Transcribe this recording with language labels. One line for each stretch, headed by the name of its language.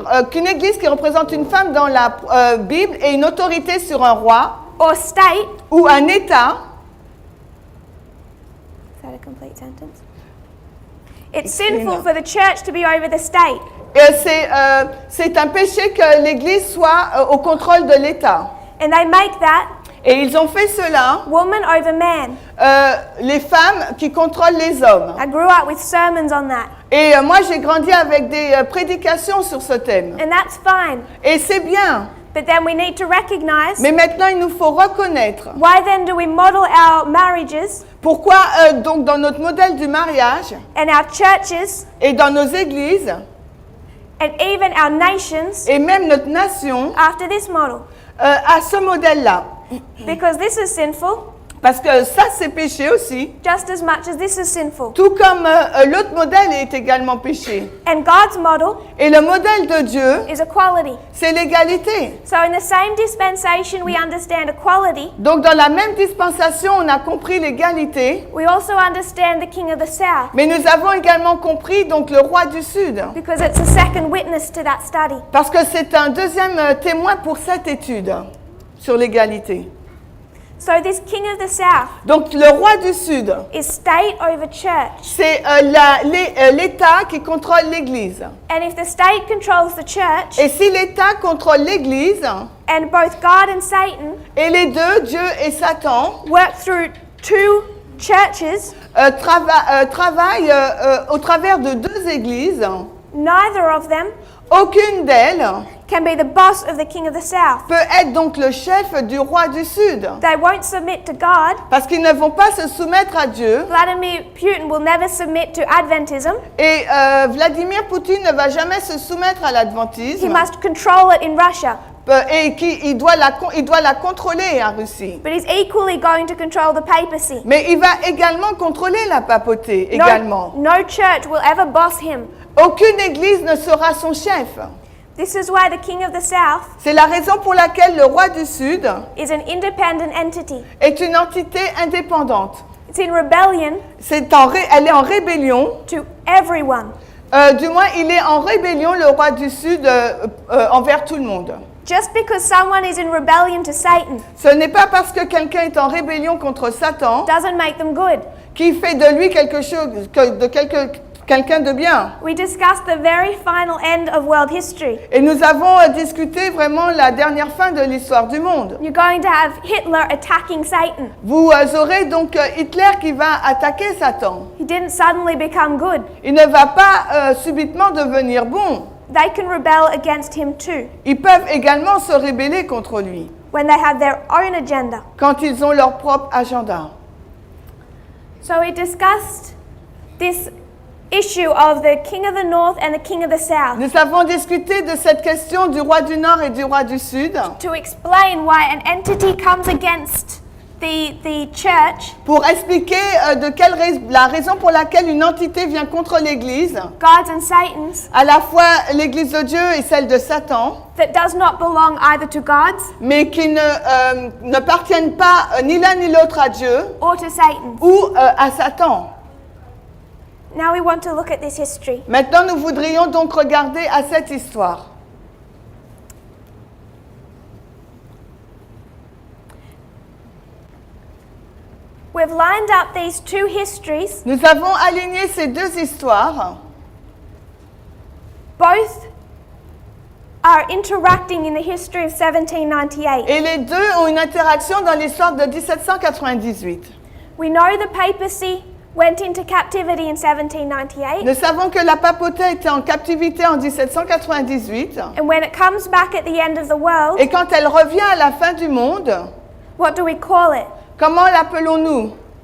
French: qu'une église qui représente une femme dans la Bible ait une autorité sur un roi
English: or state.
French: ou un État.
English: Is that a complete sentence? It's sinful for the church to be over the state.
French: C'est un péché que l'Église soit au contrôle de l'État.
English: And they make that
French: Et ils ont fait cela,
English: woman over man.
French: les femmes qui contrôlent les hommes.
English: I grew up with sermons on that.
French: Et moi, j'ai grandi avec des prédications sur ce thème.
English: And that's fine.
French: Et c'est bien.
English: But then we need to recognize,
French: Mais maintenant, il nous faut reconnaître.
English: why then do we model our marriages
French: Pourquoi, donc, dans notre modèle du mariage
English: and our churches
French: et dans nos églises,
English: and even our nations
French: et même notre nation,
English: after this model?
French: à ce modèle-là?
English: Because this is sinful
French: Parce que ça, c'est péché aussi.
English: just as much as this is sinful.
French: Tout comme l'autre modèle est également péché.
English: And God's model
French: Et le modèle de Dieu,
English: is equality.
French: c'est l'égalité.
English: So in the same dispensation we understand equality,
French: Donc dans la même dispensation, on a compris l'égalité,
English: we also understand the king of the south,
French: mais nous avons également compris donc le roi du Sud.
English: because it's a second witness to that study.
French: Parce que c'est un deuxième témoin pour cette étude sur l'égalité.
English: So this king of the south
French: Donc le roi du Sud,
English: is state over church.
French: c'est l'État qui contrôle l'Église.
English: And if the state controls the church,
French: Et si l'État contrôle l'Église,
English: and both God and Satan
French: et les deux, Dieu et Satan,
English: work through two churches,
French: travaillent au travers de deux églises,
English: neither of them
French: aucune d'elles
English: can be the boss of the king of the south.
French: peut être donc le chef du roi du Sud.
English: They won't submit to God.
French: Parce qu'ils ne vont pas se soumettre à Dieu.
English: Vladimir Putin will never submit to Adventism.
French: Et Vladimir Poutine ne va jamais se soumettre à
English: He
French: l'adventisme.
English: must control it in Russia.
French: Et il doit la contrôler en Russie.
English: But he's equally going to control the papacy.
French: Mais il va également contrôler la papauté, également.
English: No church will ever boss him.
French: Aucune église ne sera son chef.
English: This is why the king of the south
French: C'est la raison pour laquelle le roi du Sud
English: is an independent entity.
French: est une entité indépendante.
English: It's in rebellion
French: Elle est en rébellion.
English: to everyone.
French: Du moins, il est en rébellion, le roi du Sud, envers tout le monde.
English: Just because someone is in rebellion to Satan
French: Ce n'est pas parce que quelqu'un est en rébellion contre Satan
English: doesn't make them good.
French: qui fait de lui quelque chose, quelqu'un de bien.
English: We discussed the very final end of world history.
French: Et nous avons discuté vraiment la dernière fin de l'histoire du monde.
English: You're going to have Hitler attacking Satan.
French: Vous aurez donc Hitler qui va attaquer Satan.
English: He didn't suddenly become good.
French: Il ne va pas subitement devenir bon.
English: They can rebel against him too
French: Ils peuvent également se rebeller contre lui
English: when they have their own agenda.
French: quand ils ont leur propre agenda.
English: So we discussed this issue of the king of the north and the king of the south
French: Nous avons discuté de cette question du roi du Nord et du roi du Sud
English: to explain why an entity comes against the church,
French: pour expliquer la raison pour laquelle une entité vient contre l'Église,
English: God's and Satan's,
French: à la fois l'Église de Dieu et celle de Satan,
English: that does not belong either to God's
French: mais qui ne partiennent pas ni l'un ni l'autre à Dieu
English: or to Satan's.
French: ou à Satan.
English: Now we want to look at this history.
French: Maintenant, nous voudrions donc regarder à cette histoire.
English: We've lined up these two histories.
French: Nous avons aligné ces deux histoires.
English: Both are interacting in the history of 1798.
French: Et les deux ont une interaction dans l'histoire de 1798.
English: We know the papacy went into captivity in 1798.
French: Nous savons que la papauté était en captivité en 1798.
English: And when it comes back at the end of the world,
French: Et quand elle revient à la fin du monde,
English: what do we call it?
French: comment l'appelons-nous?